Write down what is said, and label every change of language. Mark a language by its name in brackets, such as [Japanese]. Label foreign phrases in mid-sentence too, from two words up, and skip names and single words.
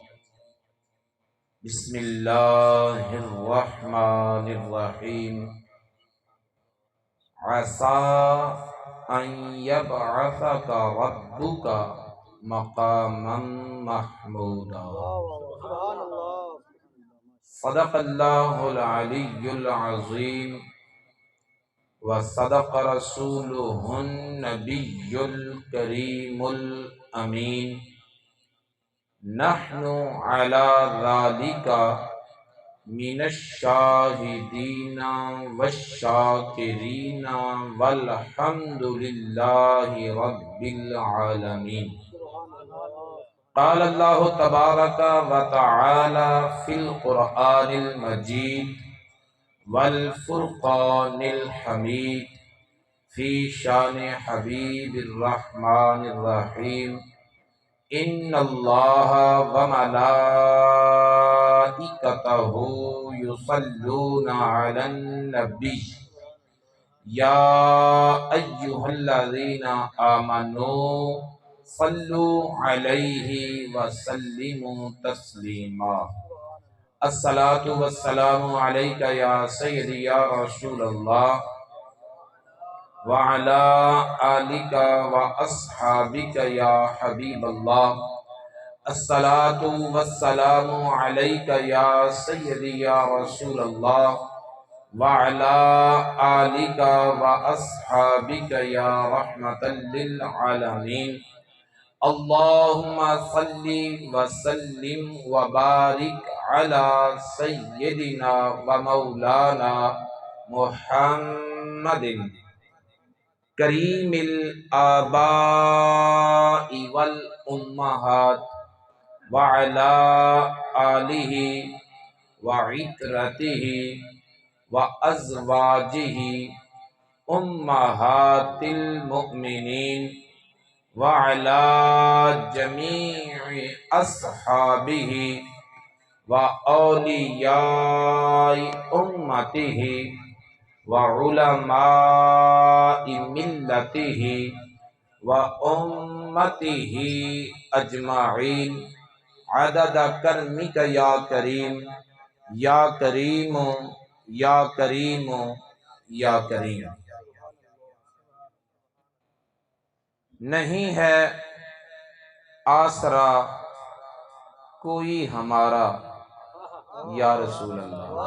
[Arabic] بسم الله الرحمن الرحيم. عسى أن يبعثك ربك مقاما محمودا. صدق الله العلي العظيم وصدق رسوله النبي الكريم الأمين. نحن على ذلك من الشاهدين والشاكرين والحمد لله رب العالمين. قال الله تبارك وتعالى في القرآن المجيد والفرقان الحميد في شأن حبيب الرحمن الرحيم. إن الله وملائكته يصلون على النبي يا أيها الذين آمنوا صلوا عليه وسلموا تسليما. الصلاة والسلام عليك يا سيدي يا رسول الله وعلى آلك وأصحابك يا حبيب الله. الصلاة والسلام عليك يا سيدي يا رسول الله وعلى آلك وأصحابك يا رحمة للعالمين. اللهم صل وسلم وبارك على سيدنا ومولانا محمد كريم الآباء والأمهات وعلى آله وعترته وأزواجه أمهات المؤمنين وعلى جميع أصحابه و أولياء أمته وعلماء ملته وأمته أجمعين. عدد كرمك يا كريم، يا كريم، يا كريم، يا كريم. [Urdu] نہیں ہے آسرا کوئی ہمارا یا رسول اللہ.